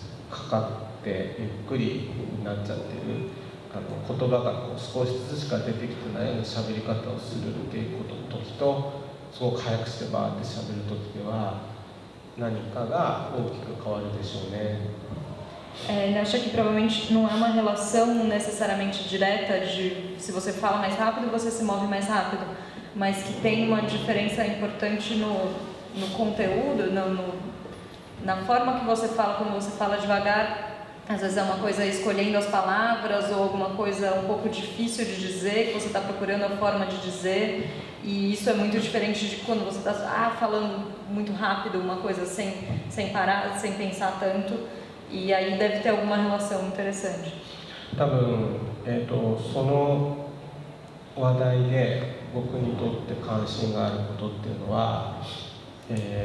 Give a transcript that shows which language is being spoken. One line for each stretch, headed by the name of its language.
Japanese: かかってゆっくりになっちゃってる、言葉がこう少しずつしか出てきてないような喋り方をするっていうことの時と、すごく早くしてバーって喋る時では何かが大きく変わるでしょうね。
Portuguese: Ele acha que provavelmente não é uma relação necessariamente direta de se você fala mais rápido, você se move mais rápido, mas que tem uma diferença importante no conteúdo, na forma que você fala. Quando você fala devagar, às vezes é uma coisa escolhendo as palavras ou alguma coisa um pouco difícil de dizer, que você está procurando a forma de dizer, e isso é muito diferente de quando você está falando muito rápido, uma coisa sem parar, sem pensar tanto. E aí deve ter alguma relação interessante.
Japanese: 多分、その話題で僕にとって関心があることっていうのは、言